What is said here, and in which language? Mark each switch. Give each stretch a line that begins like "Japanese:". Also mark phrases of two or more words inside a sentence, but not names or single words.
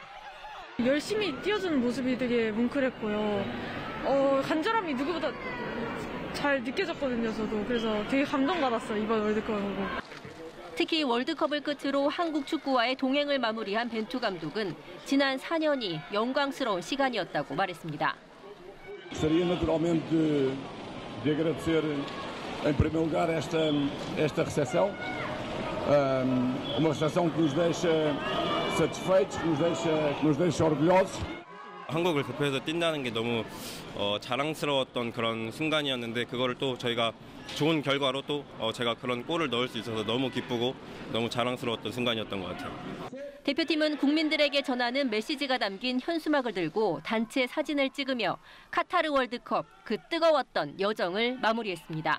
Korean: 열심히 뛰어주는 모습이 되게 뭉클했고요. 간절함이 누구보다 잘 느껴졌거든요, 저도. 그래서 되게 감동받았어요, 이번 월드컵을 보고. 특히 월드컵을 끝으로 한국 축구와의 동행을 마무리한 벤투 감독은 지난 4년이 영광스러운 시간이었다고 말했습니다.
Portuguese: Gostaria naturalmente de agradecer em primeiro lugar esta recepção. Uma recepção que nos deixa satisfeitos, que nos deixa orgulhosos.
Korean: 한국을 대표해서 뛴다는 게 너무 자랑스러웠던 그런 순간이었는데 그거를 또 저희가 좋은 결과로 또 제가 그런 골을 넣을 수 있어서 너무 기쁘고 너무 자랑스러웠던 순간이었던 것 같아요. 대표팀은 국민들에게 전하는 메시지가 담긴 현수막을 들고 단체 사진을 찍으며 카타르 월드컵 그 뜨거웠던 여정을 마무리했습니다.